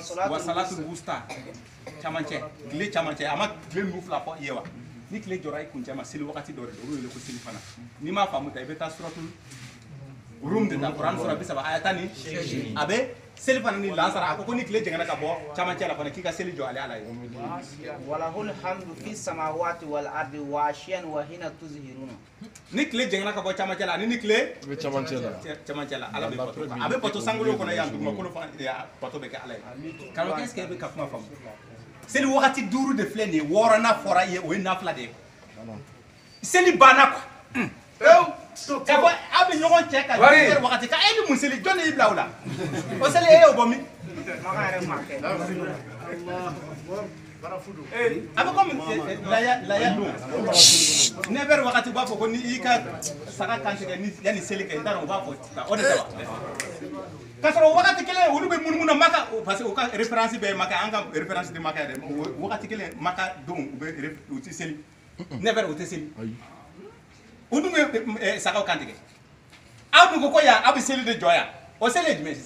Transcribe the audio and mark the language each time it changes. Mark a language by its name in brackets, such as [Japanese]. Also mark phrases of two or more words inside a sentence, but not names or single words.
[Bambara] salatu wusta camancɛ tile camancɛ a ma tile nu fila fɔ i ye wa ni tile jɔra i kuncɛ ma seli wagati dɔ de don o wele ko seli fana n'i m'a faamu ta i bɛ taa suratul Rum de ta Kurani sura 30 aya 10 a bɛ seli fana ni lansara a ko ni tile jɛngɛna ka bɔ camancɛ la fana k'i ka seli jɔ ale ala ye [Arabic] وله الحمد في السماوات والأرض وعشيا وحين تظهرون [Bambara] ni tile jɛngɛna ka bɔ camancɛ la ani ni tile bɛ camancɛ la ala bɛ bato a bɛ bato sankolo kɔnɔ yan dugumakolo fana bato bɛ kɛ ala ye karamɔgɔ [French] est-ce que [Bambara] e bɛ ka kuma faamu seli wagati 5 de filɛ nin ye 6nan fɔra i ye o ye nafila de ye seli banna quoi ka fɔ a bɛ ɲɔgɔn cɛ ka jɛ wagati ka e bɛ mun seli jɔn de y'i bila o la o seli e y'o bɔ min a bɛ komi laya don 9 heures wagati u b'a fɔ ko ni i ka saga kantigɛ yanni seli kɛ n t'a dɔn u b'a fɔ o de tɛ wa k'a sɔrɔ wagati kelen olu bɛ munumunu na maka [French] parce que [Bambara] u ka référence bɛɛ ye maka an ka référence de maka yɛrɛ wagati kelen maka don u tɛ seli 9 heures u tɛ seli u dun bɛ sagaw kantigɛ aw dun ko yan aw bɛ seli de jɔ yan o seli ye jumɛn sisan